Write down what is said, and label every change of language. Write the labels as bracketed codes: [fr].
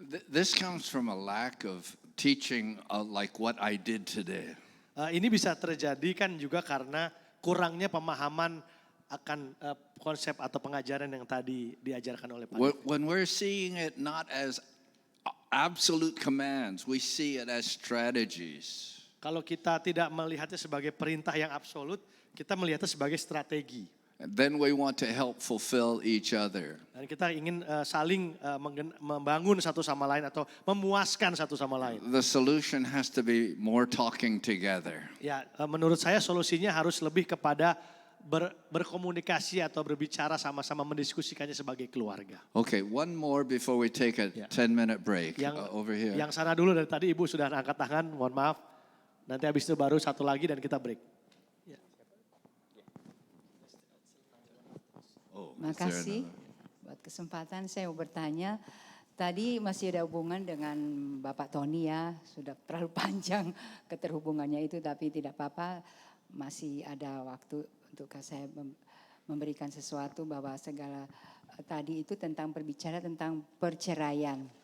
[en] This comes from a lack of teaching like what I did today. [id] Ini bisa terjadi kan juga karena kurangnya pemahaman akan konsep atau pengajaran yang tadi diajarkan oleh Pak. [en] When we're seeing it not as absolute commands, we see it as strategies. [id] Kalau kita tidak melihatnya sebagai perintah yang absolut, kita melihatnya sebagai strategi. [en] And then we want to help fulfill each other. [id] Dan kita ingin saling membangun satu sama lain atau memuaskan satu sama lain. [en] The solution has to be more talking together. [id] Ya, menurut saya solusinya harus lebih kepada berkomunikasi atau berbicara sama-sama mendiskusikannya sebagai keluarga. [en] Okay, one more before we take a 10-minute break over here. [id] Yang sana dulu, dari tadi Ibu sudah angkat tangan, mohon maaf. Nanti habis itu baru satu lagi dan kita break. Makasih buat kesempatan saya mau bertanya. Tadi masih ada hubungan dengan Bapak Tony ya, sudah terlalu panjang keterhubungannya itu, tapi tidak apa-apa, masih ada waktu untuk saya memberikan sesuatu bahwa segala tadi itu tentang berbicara tentang perceraian.